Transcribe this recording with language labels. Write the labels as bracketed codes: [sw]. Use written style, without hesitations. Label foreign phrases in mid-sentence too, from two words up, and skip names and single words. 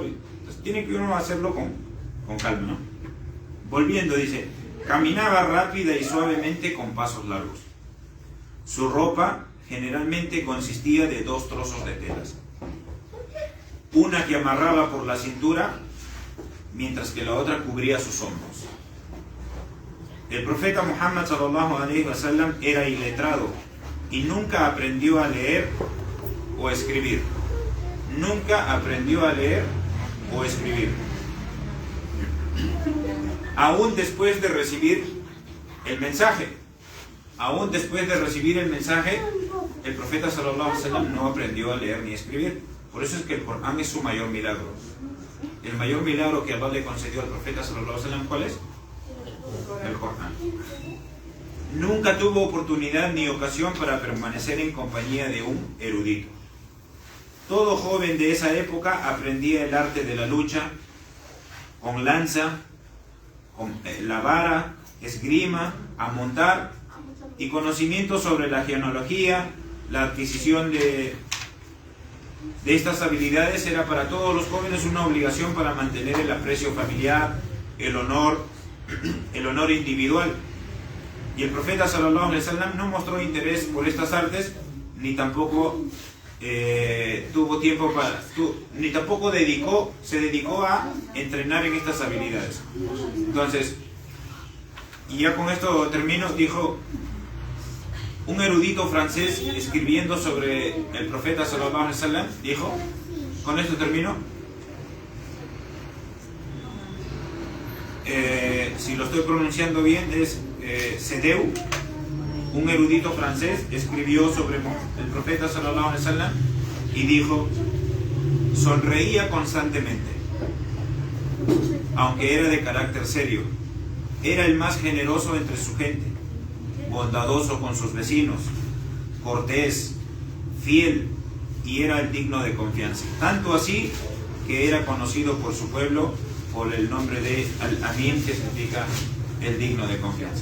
[es] Entonces tiene que uno hacerlo con calma, ¿no? Volviendo, dice, caminaba rápida y suavemente con pasos largos. Su ropa generalmente consistía de 2 trozos de telas, una que amarraba por la cintura, mientras que la otra cubría sus hombros. El profeta Muhammad [ar] صلى الله عليه وسلم [es] era iletrado y nunca aprendió a leer o escribir. Nunca aprendió a leer o escribir. Aún después de recibir el mensaje, el profeta [ar] صلى الله عليه وسلم [es] no aprendió a leer ni a escribir. Por eso es que el Corán es su mayor milagro. El mayor milagro que Allah le concedió al profeta [ar] صلى الله عليه وسلم, [es] ¿cuál es? El Corán. Nunca tuvo oportunidad ni ocasión para permanecer en compañía de un erudito. Todo joven de esa época aprendía el arte de la lucha con lanza, con la vara, esgrima, a montar, y conocimientos sobre la genealogía. La adquisición de estas habilidades era para todos los jóvenes una obligación para mantener el aprecio familiar, el honor individual. Y el profeta [ar] صلى الله عليه وسلم [es] no mostró interés por estas artes, ni tampoco tuvo tiempo ni tampoco se dedicó a entrenar en estas habilidades. Entonces, y ya con esto termino, dijo un erudito francés escribiendo sobre el profeta [ar] صلى الله عليه وسلم, [es] dijo, con esto termino, si lo estoy pronunciando bien, es Cedeu, un erudito francés, escribió sobre el profeta [ar] صلى الله عليه [es] wasallam y dijo: sonreía constantemente, aunque era de carácter serio, era el más generoso entre su gente, bondadoso con sus vecinos, cortés, fiel, y era el digno de confianza, tanto así que era conocido por su pueblo por el nombre de Al-Amin, que significa el digno de confianza.